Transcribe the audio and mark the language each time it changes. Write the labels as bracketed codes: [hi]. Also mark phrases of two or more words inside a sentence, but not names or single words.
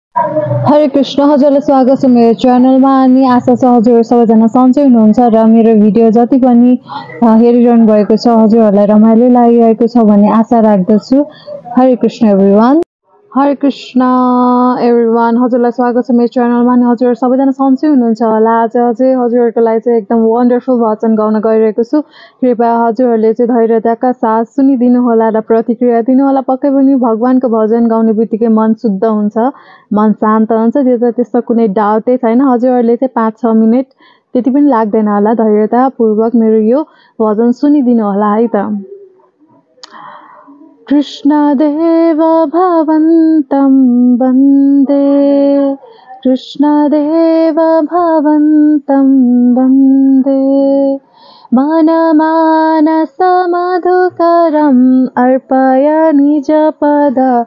[ne] हरे कृष्ण हजुरलाई स्वागत छ मेरो च्यानलमा अनि आशा छ हजुर सबैजना सन्चै हुनुहुन्छ र मेरो भिडियो जति पनि हेरिरहनु भएको छ हजुरहरूलाई रमाइलो लागिरहेको छ भन्ने आशा राख्दछु। हरे कृष्ण एभ्रिवान। हरे कृष्ण एभ्रिवान, हजुरलाई स्वागत छ मेरो च्यानलमा अनि हजुर सबैजना सन्चै हुनुहुन्छ होला। आज चाहिँ हजुरहरूको लागि चाहिँ एकदम वन्डरफुल भजन गाउन गइरहेको छु। कृपया हजुरहरूले चाहिँ धैर्यताका साथ सुनिदिनु होला र प्रतिक्रिया दिनु होला। पक्कै पनि भगवानको भजन गाउने बित्तिकै मन शुद्ध हुन्छ, मन शान्त हुन्छ, त्यो त त्यस्तो कुनै डाउटै छैन। हजुरहरूले चाहिँ 5-6 मिनट त्यति पनि लाग्दैन होला, धैर्यतापूर्वक मेरो यो भजन सुनिदिनु होला है त। [sa] कृष्णदेव भवन्तं वन्दे, कृष्णदेव भवन्तं वन्दे, मनमानसमधुकरम् अर्पय निजपद